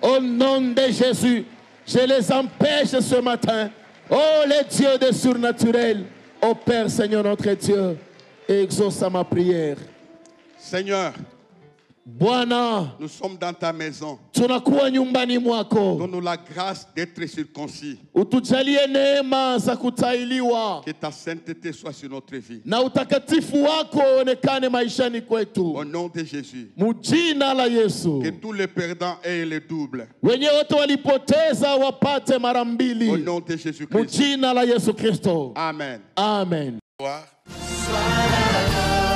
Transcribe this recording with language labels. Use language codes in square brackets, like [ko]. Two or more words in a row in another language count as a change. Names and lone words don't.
[fr] Au nom de Jésus, je les empêche ce matin. Oh, les dieux des surnaturels, oh Père Seigneur notre Dieu, exauce ma prière. Seigneur, [sw] Bwana, [fr] nous sommes dans ta maison. [sw] tunakuwa nyumbani mwako. [fr] Donne-nous la grâce d'être circoncis. [sw] Utujalie neema za kutahiriwa. [fr] Que ta sainteté soit sur notre vie. [sw] Na utakatifu wako onekane maishani kwetu. [fr] Au nom de Jésus. [sw] Mujina la Yesu. [fr] Que tous les perdants aient le double. [sw] Wenye wote walipoteza wapate mara mbili. [fr] Au nom de Jésus-Christ. [sw] Mujina la Yesu Kristo. [fr] Amen. [sw] Amen. [fr] Soir.